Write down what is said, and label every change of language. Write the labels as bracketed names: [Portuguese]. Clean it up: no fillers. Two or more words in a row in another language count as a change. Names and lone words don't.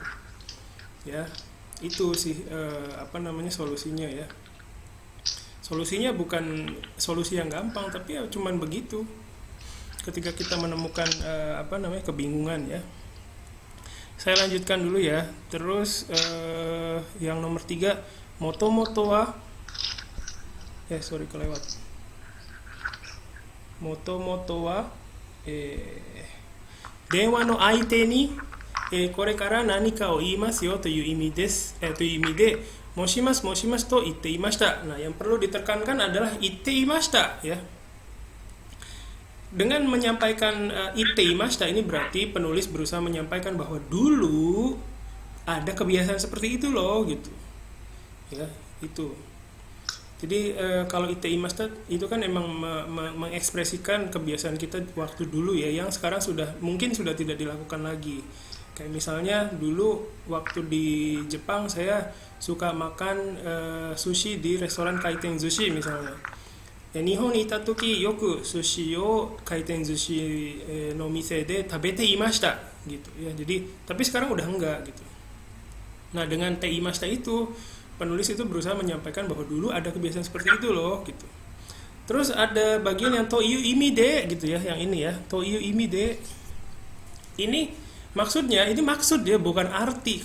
[Indonesian] Ya, itu sih solusinya ya. Solusinya bukan solusi yang gampang, tapi ya cuman begitu. Ketika kita menemukan kebingungan ya. Saya lanjutkan dulu ya. Terus yang nomor 3, [Japanese] 元々は [Indonesian] kelewat. [Japanese] 元々は電話の相手にこれから何かを言いますよという意味ですという意味で申しますと言っていました. [Indonesian] Nah, yang perlu ditekankan adalah [Japanese] 言っていました [Indonesian] ya. Dengan menyampaikan [Japanese] 言っていました [Indonesian] ini berarti penulis berusaha menyampaikan bahwa dulu ada kebiasaan seperti itu loh gitu. Ya, itu. Jadi kalau [Japanese] 言っていました [Indonesian] itu kan emang mengekspresikan kebiasaan kita waktu dulu ya, yang sekarang mungkin sudah tidak dilakukan lagi. Kayak misalnya dulu waktu di Jepang saya suka makan sushi di restoran [Japanese] 回転寿司 [Indonesian] misalnya. [Japanese] 日本にいた時よく寿司を回転寿司の店で食べていました [Indonesian] gitu ya. Jadi tapi sekarang udah enggak gitu. Nah, dengan [Japanese] ていました [Indonesian] itu penulis itu berusaha menyampaikan bahwa dulu ada kebiasaan seperti itu loh gitu. Terus ada bagian yang [Japanese] という意味で [Indonesian] gitu ya, yang ini ya, [Japanese] という意味で. [Indonesian] Ini maksudnya, ini maksud dia bukan arti.